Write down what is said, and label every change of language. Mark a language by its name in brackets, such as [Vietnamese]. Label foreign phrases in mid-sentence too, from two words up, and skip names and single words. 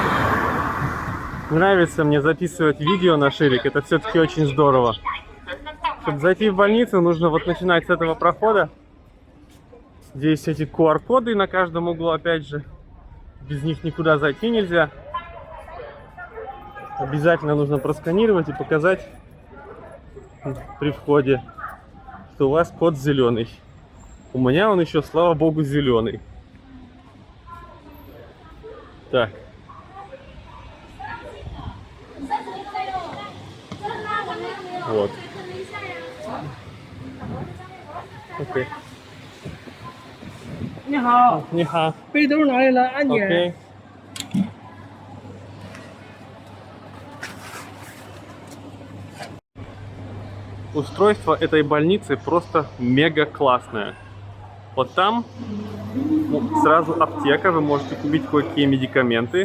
[Russian] 哦哦。Нравится мне записывать видео на ширик, это все-таки очень здорово. Чтобы зайти в больницу, нужно вот начинать с этого прохода. Здесь эти QR-коды на каждом углу, опять же. Без них никуда зайти нельзя. Обязательно нужно просканировать и показать при входе, что у вас код зеленый. У меня он еще, слава богу, зеленый. Так. Вот. Окей. [Chinese] 你好， Не ха. 背兜拿来了，安检。 [Russian] Окей. Устройство этой больницы просто мега классное. Вот там сразу аптека, вы можете купить кое-какие медикаменты.